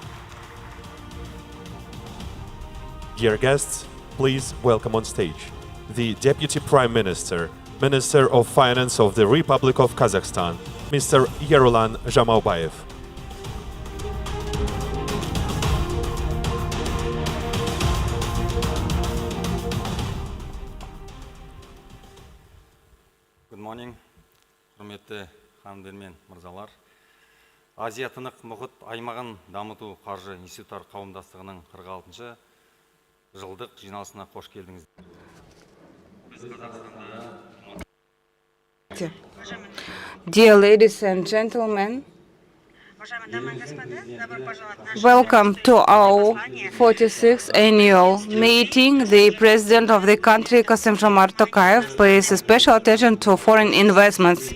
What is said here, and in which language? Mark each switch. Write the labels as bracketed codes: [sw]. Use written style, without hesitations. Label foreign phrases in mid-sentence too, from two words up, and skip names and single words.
[en] Dear guests, please welcome on stage the Deputy Prime Minister, Minister of Finance of the Republic of Kazakhstan, Mr. Yerulan Zhamaubayev. Good morning, [kk] құрметті ханымдар мен мырзалар. Азия тынық мұхит аймағын дамыту қаржы институттар қауымдастығының 46-шы жылдық жиналысына қош келдіңіз. [en] Dear ladies and gentlemen, welcome to our 46th annual meeting. The President of the country, Kassym-Jomart Tokayev, pays special attention to foreign investments.